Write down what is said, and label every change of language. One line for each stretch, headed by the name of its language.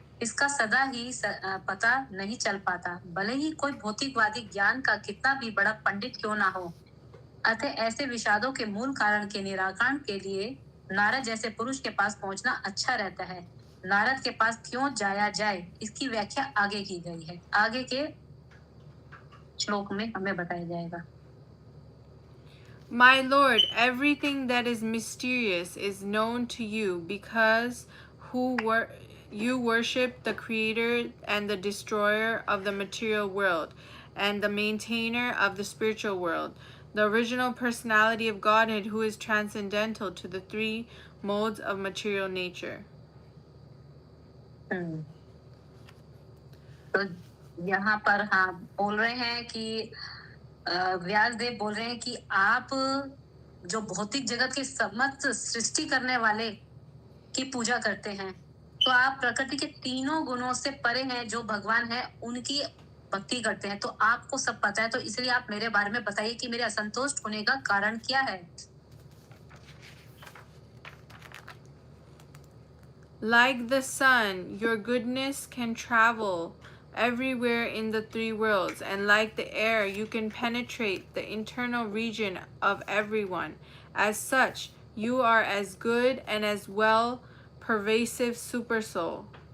Hindi: इसका सदा ही पता नहीं चल पाता, भले ही कोई भौतिकवादी ज्ञान का कितना भी बड़ा पंडित क्यों ना हो. अतः ऐसे विषादों के मूल कारण के निराकरण के लिए नारद जैसे पुरुष के पास पहुंचना अच्छा रहता है. नारद के पास क्यों जाया जाए, इसकी व्याख्या आगे की गई है. आगे के श्लोक में हमें बताया जाएगा.
English: My Lord, everything that is mysterious is known to you because you worship the Creator and the Destroyer of the material world and the Maintainer of the spiritual world, the original personality of Godhead who is transcendental to the three modes of material nature.
Hindi: तो यहाँ पर हाँ बोल रहे हैं कि व्यासदेव बोल रहे हैं कि आप जो भौतिक जगत के समस्त सृष्टि करने वाले की पूजा करते हैं, तो आप प्रकृति के तीनों गुणों से परे हैं. जो भगवान है उनकी भक्ति करते हैं. तो आपको सब पता है, तो इसलिए आप मेरे बारे में बताइए कि मेरे असंतुष्ट होने का कारण क्या है.
English: Like the sun, your goodness can travel everywhere in the three worlds, and like the air, you can penetrate the internal region of everyone. As such, you are as good and as well pervasive supersoul.